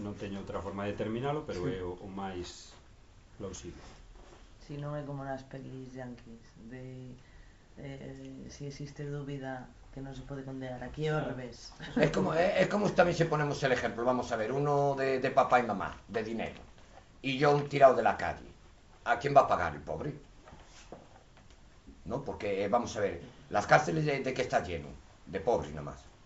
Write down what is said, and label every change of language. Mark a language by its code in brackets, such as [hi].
[gl] Non teño outra forma de terminalo, pero é o máis plausible. Si non é como nas pelis yanquis, de... si existe dúbida que non se pode condenar, aquí é ao revés. É como tamén [es] se ponemos el ejemplo, vamos a ver, uno de papá e mamá, de dinero, e yo un tirado de la calle, ¿a quién va a pagar el pobre? ¿No? Porque, vamos a ver, las cárceles de que está lleno, de pobres nomás.